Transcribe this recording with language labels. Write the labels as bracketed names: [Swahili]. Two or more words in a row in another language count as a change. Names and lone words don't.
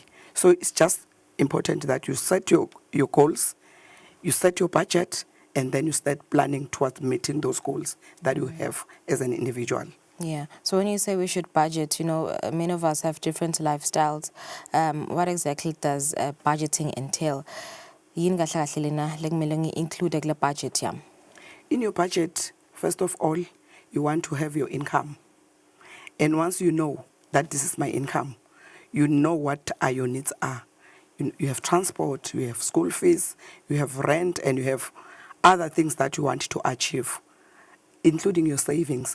[English] So it's just important that you set your goals, you set your budget, and then you start planning towards meeting those goals that you have as an individual. Yeah. So when you say we should budget, many of us have different lifestyles. What exactly does budgeting entail? [Swati] Yini kahle kahle lena lekumele ngi-include kule budget yami? [English] In your budget, first of all, you want to have your income. And once you know that this is my income, you know what your needs are. You have transport, you have school fees, you have rent, and you have other things that you want to achieve, including your savings.